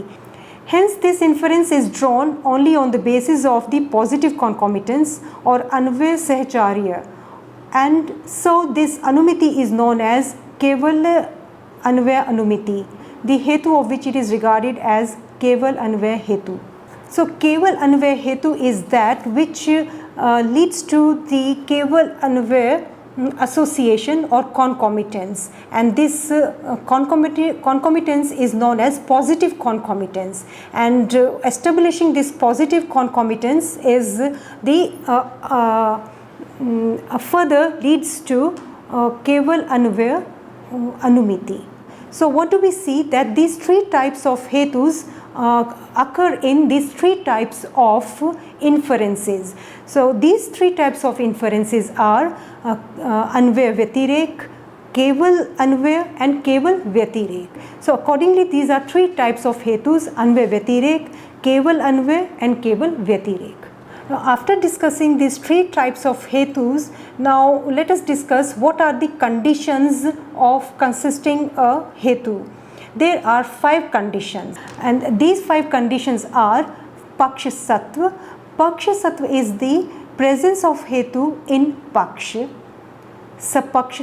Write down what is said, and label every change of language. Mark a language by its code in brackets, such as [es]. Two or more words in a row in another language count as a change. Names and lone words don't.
[en] Hence this inference is drawn only on the basis of the positive concomitance or [sa] अन्वय साहचर्य, [en] and so this anumiti is known as [sa] केवल अन्वय अनुमिति, [en] the hetu of which it is regarded as [sa] केवल अन्वय हेतु. [en] So [sa] केवल अन्वय हेतु [en] is that which leads to the [sa] केवल अन्वय [en] association or concomitance, and this concomitance is known as positive concomitance, and establishing this positive concomitance is the further leads to [sa] केवल अन्वय अनुमिति. [en] So what do we see? That these three types of hetus occur in these three types of inferences. So these three types of inferences are [sa] अन्वय व्यतिरेक, केवल अन्वय [en] and [sa] केवल व्यतिरेक. [en] So accordingly these are three types of hetus: [sa] अन्वय व्यतिरेक, केवल अन्वय [en] and [sa] केवल व्यतिरेक. [en] Now after discussing these three types of hetus, now let us discuss what are the conditions of consisting a hetu. There are 5 conditions, and these 5 conditions are [sa] पक्ष सत्त्व. पक्ष सत्त्व [en] is the presence of hetu in paksha.